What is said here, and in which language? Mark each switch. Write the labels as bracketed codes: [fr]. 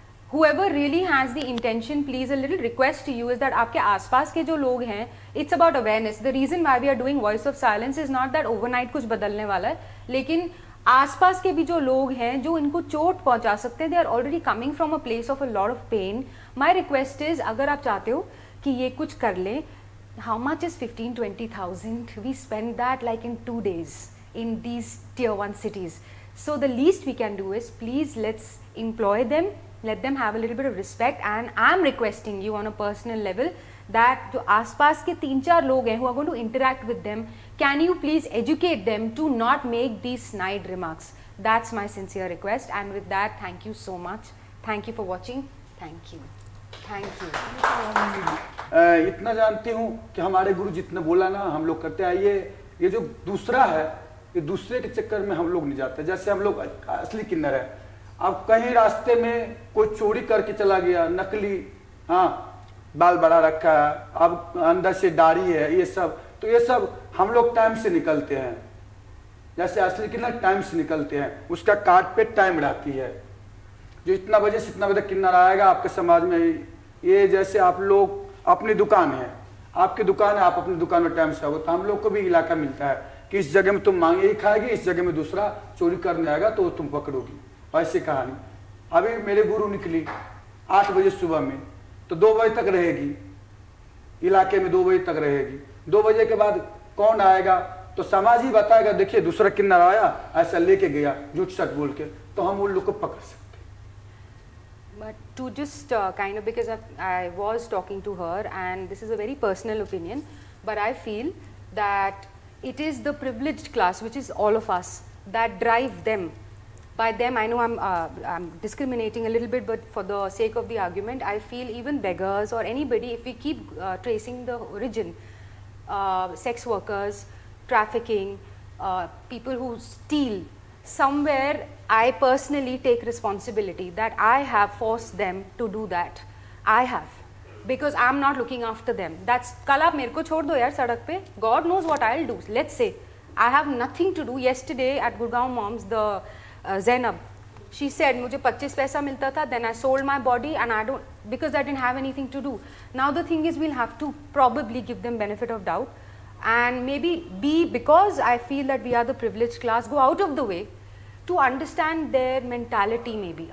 [en] Whoever really has the intention, please, a little request to you is that [hi] आपके आसपास के जो लोग हैं, [en] it's about awareness. The reason why we are doing voice of silence is not that overnight [hi] कुछ बदलने वाला है, लेकिन आसपास के भी जो लोग हैं जो इनको चोट पहुंचा सकते हैं, [en] they are already coming from a place of a lot of pain. My request is, [hi] अगर आप चाहते हो कि ये कुछ कर लें, [en] how much is 15-20,000? We spend that like in 2 days in these tier 1 cities. So the least we can do is, please, let's employ them, let them have a little bit of respect, and I'm requesting you on a personal level that [hi] जो आसपास के 3-4 लोग हैं [en] who are going to interact with them, can you please educate them to not make these snide remarks? That's my sincere request, and with that, thank you so much. Thank you for watching. Thank you. Thank you. [hi] इतना जानती हूँ कि हमारे गुरु जितना बोला ना हम लोग करते आइए, ये जो दूसरा है, ये दूसरे के चक्कर में हम लोग नहीं जाते। जैसे हम लोग असली किन्नर है, अब कहीं रास्ते में कोई चोरी करके चला गया, नकली, हाँ बाल बड़ा रखा है, अब अंदर से दाढ़ी है, ये सब, तो ये सब हम लोग टाइम से निकलते हैं। जैसे असली किन्नर टाइम से निकलते हैं, उसका कार्ड पे टाइम रहती है, जो इतना बजे से इतना बजे किन्नर आएगा आपके समाज में। ये जैसे आप लोग अपनी दुकान है, आपकी दुकान है, आप अपनी दुकान में टाइम से आओगे, तो हम लोग को भी इलाका मिलता है कि इस जगह में तुम मांगे ही खाएगी, इस जगह में दूसरा चोरी करने आएगा तो तुम पकड़ोगी। ऐसी कहानी। अभी मेरे गुरु निकली 8 बजे सुबह में, तो 2 बजे तक रहेगी, इलाके में 2 बजे तक रहेगी। 2 बजे के बाद कौन आएगा, तो समाज ही बताएगा, देखिए दूसरा किन्नर आया, ऐसा लेके गया झूठ सच बोल के, तो हम उन लोग को पकड़ सकते। [en] But to just kind of, because I was talking to her, and this is a very personal opinion, but I feel that it is the privileged class, which is all of us, that drive them. By them, I know I'm discriminating a little bit, but for the sake of the argument, I feel even beggars or anybody, if we keep tracing the origin, sex workers, trafficking, people who steal, somewhere I personally take responsibility that I have forced them to do that. I have, because I'm not looking after them. That's [hi] कल आप मेरे को छोड़ दो यार सड़क पे. [en] God knows what I'll do. Let's say I have nothing to do. Yesterday at Gurgaon Moms, the Zainab, she said [hi] मुझे 25 पैसा मिलता था. [en] Then I sold my body and I don't, because I didn't have anything to do. Now the thing is, we'll have to probably give them benefit of doubt, and maybe because I feel that we are the privileged class, go out of the way to understand their mentality maybe.